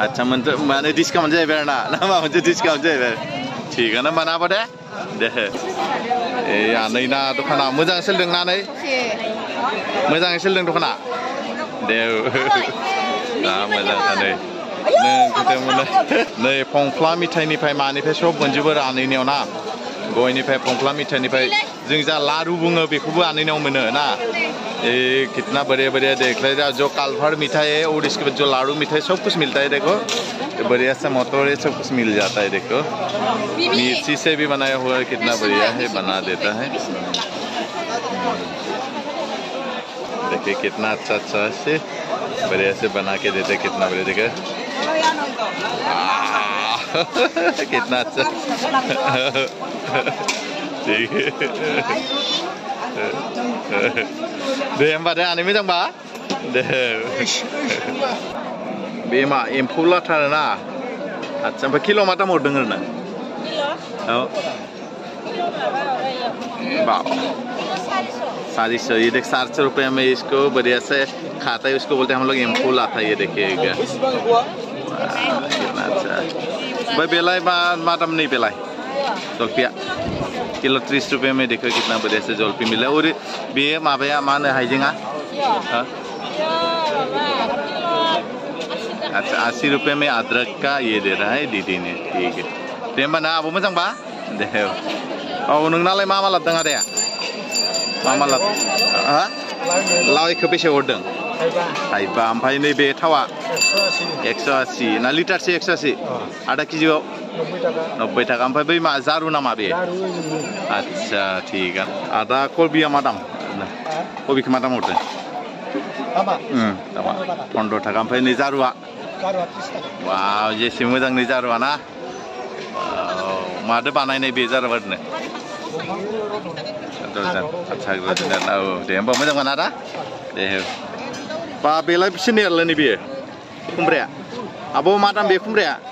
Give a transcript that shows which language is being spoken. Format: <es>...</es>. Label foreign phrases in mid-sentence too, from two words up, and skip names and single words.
<brx>आच्छा माने डिसकाउन्ट जाहैबाय आरोना ना माबा मोनसे डिसकाउन्ट जाहैबाय थिगानो मोनाबा दे ए आनैना दखाना मोजां सोलिदों ना नै मोजाङै सोलिदों दखाना दे दा मोजां नै नै फंफ्ला मिथाइनिफ्राय मानिफ्राय सब मोनजोबो आनैनियाव ना गयनिफ्राय फंफ्ला मिथाइनिफ्राय जों जा लारु बुङो बेखौबो आनैनियाव मोनो ना</brx> <hi>ए कितना बढ़िया बढ़िया देख ले जो कालभर मिठाई है और इसके बाद जो लाडू मिठाई सब कुछ मिलता है देखो बढ़िया सा मोटोरे सब कुछ मिल जाता है देखो मिर्ची से भी बनाया हुआ है कितना बढ़िया है बना देता है देखिए कितना अच्छा अच्छा से बढ़िया से बना के देते हैं कितना बढ़िया देखिए कितना अच्छा ठीक है</hi> <brx>दे होमबा दे आनै मोजांबा दे बे मा एम्फौ लाथा ना आच्छा ओमफ्राय किल' मा दाम हरदों ओरैनो औ 400</brx> <hi>ये देख 400 रुपये में इसको बढ़िया से खाता है उसको बोलते हैं हम लोग</hi> <brx>एम्फौ लाथा</brx> <hi>ये देखिएगा कितना अच्छा भाई</hi> <brx>बेलाय मा दाम</brx> <hi>नहीं</hi> <brx>बेलाय जलफिया किलो 30</brx> <hi>रुपये में देखो कितना बढ़िया से जलफी मिला और</hi> <brx>बे माबाया मा होनो हाइजेंआ</brx> <hi>अच्छा 80 रुपये में अदरक का ये दे रहा है दीदी ने ठीक है दे</hi> <brx>होमबा ना आब' मोजांबा दे औ नोंनालाय मा मा लाबोदों आदाया मा मा लाबोदों हा लावखौ बेसे हरदों थाइबा ओमफ्राय नैबे थावा 180 ना लिटारसे 180 आधा केजियाव 90 टाका ओमफ्राय बै मा जारु नामा बे आच्छा</brx> <hi>ठीक है</hi> <brx>आदा कबिया मा दाम कबिखौ मा दाम हरदों दामा 15 टाका ओमफ्राय नै जारुआ वाव जेसे मोजां नै जारुआ ना मादो बानायनाय बे जारुआनो आच्छा औ दे होमबा मोजां मोना दा दे बा बेलाय बेसेनियालाय नै बेयो खुमब्राया आब' मा दाम बे खुमब्राया</brx>